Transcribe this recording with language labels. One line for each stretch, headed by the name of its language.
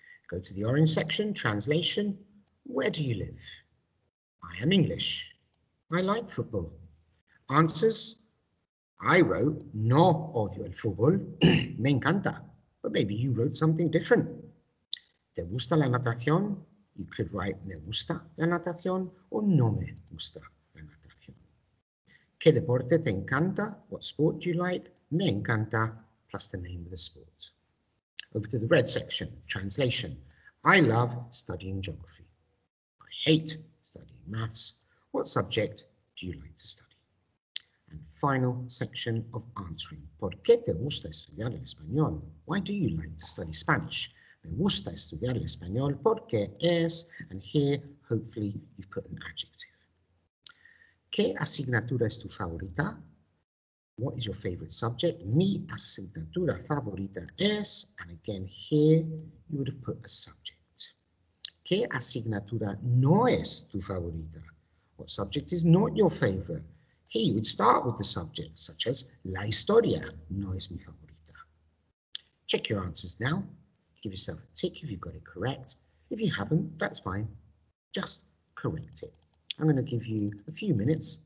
English: Go to the orange section, translation. Where do you live? I am English. I like football. Answers. I wrote,
Spanish: no odio el fútbol, me encanta.
English: But maybe you wrote something different.
Spanish: ¿Te gusta la natación?
English: You could write,
Spanish: me gusta la natación or no me gusta la natación. ¿Qué deporte te encanta?
English: What sport do you like?
Spanish: Me encanta,
English: plus the name of the sport. Over to the red section, translation. I love studying geography. I hate studying maths. What subject do you like to study? And final section of answering.
Spanish: ¿Por qué te gusta estudiar el español?
English: Why do you like to study Spanish?
Spanish: Me gusta estudiar el español porque es,
English: and here hopefully you've put an adjective.
Spanish: ¿Qué asignatura es tu favorita?
English: What is your favorite subject?
Spanish: Mi asignatura favorita es,
English: and again here you would have put a subject.
Spanish: ¿Qué asignatura no es tu favorita?
English: What subject is not your favorite? Here you would start with the subject, such as
Spanish: la historia no es mi favorita.
English: Check your answers now. Give yourself a tick if you've got it correct. If you haven't, that's fine. Just correct it. I'm going to give you a few minutes.